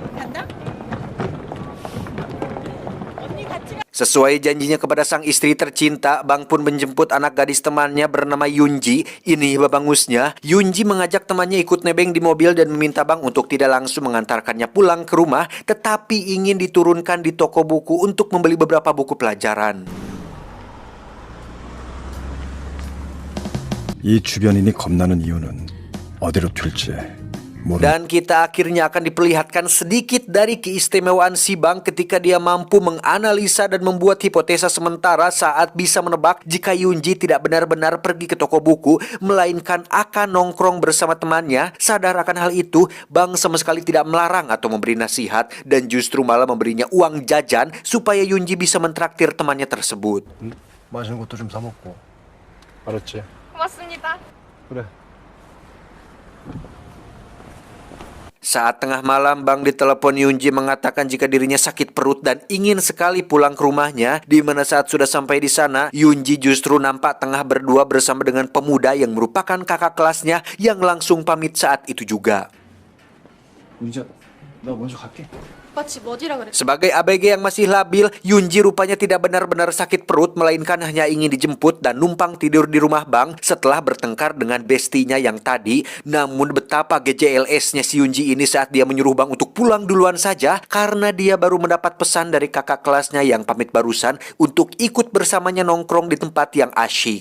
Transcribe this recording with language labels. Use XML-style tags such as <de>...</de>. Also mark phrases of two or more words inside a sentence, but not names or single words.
<id>Sesuai janjinya kepada sang istri tercinta, Bang pun menjemput anak gadis temannya bernama Yunji. Ini babangusnya. Yunji mengajak temannya ikut nebeng di mobil dan meminta Bang untuk tidak langsung mengantarkannya pulang ke rumah, tetapi ingin diturunkan di toko buku untuk membeli beberapa buku pelajaran.</id> <ko>이 주변인이 겁나는 이유는 어디로 튈지 모르.</ko> <id>Dan kita akhirnya akan diperlihatkan sedikit dari keistimewaan si Bang ketika dia mampu menganalisa dan membuat hipotesa sementara saat bisa menebak jika Yunji tidak benar-benar pergi ke toko buku, melainkan akan nongkrong bersama temannya. Sadar akan hal itu, Bang sama sekali tidak melarang atau memberi nasihat dan justru malah memberinya uang jajan supaya Yunji bisa mentraktir temannya tersebut.</id> <ko>맛있는 것도 좀 사 먹고. 알았지? 고맙습니다. 그래.</ko> <id>Saat tengah malam, Bang ditelepon Yunji mengatakan jika dirinya sakit perut dan ingin sekali pulang ke rumahnya. Di mana saat sudah sampai di sana, Yunji justru nampak tengah berdua bersama dengan pemuda yang merupakan kakak kelasnya yang langsung pamit saat itu juga.</id> <ko>윤지야, 나 먼저 갈게. 오빠 집 어디라 그랬어?</ko> <id>Sebagai ABG yang masih labil, Yunji rupanya tidak benar-benar sakit perut, melainkan hanya ingin dijemput dan numpang tidur di rumah Bang setelah bertengkar dengan bestinya yang tadi. Namun betapa GJLS-nya si Yunji ini saat dia menyuruh Bang untuk pulang duluan saja karena dia baru mendapat pesan dari kakak kelasnya yang pamit barusan untuk ikut bersamanya nongkrong di tempat yang asyik.</id>